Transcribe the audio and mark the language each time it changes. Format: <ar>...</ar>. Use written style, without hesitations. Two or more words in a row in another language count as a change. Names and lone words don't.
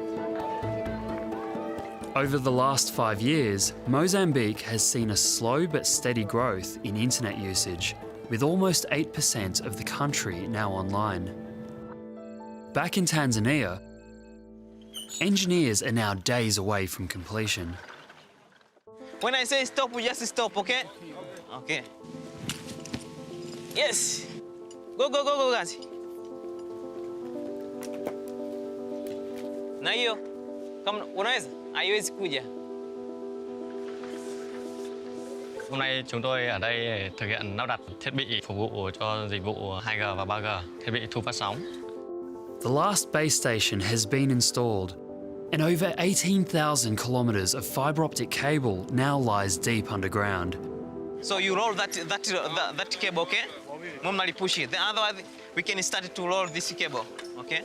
<en>Over the last 5 years, Mozambique has seen a slow but steady growth in internet usage, with almost 8% of the country now online. Back in Tanzania, engineers are now days away from completion. When I say stop, we just stop, okay? Okay. Yes. Go, guys.</en> <sw>Na hiyo, kama unaweza, haiwezi kuja.</sw> <vi>Hôm nay chúng tôi ở đây thực hiện lắp đặt thiết bị phục vụ cho dịch vụ 2G và 3G, thiết bị thu phát sóng.</vi> <en>The last base station has been installed, and over 18,000 kilometres of fibre optic cable now lies deep underground. So you roll that cable, okay? Normally push it. Then otherwise, we can start to roll this cable, okay?</en>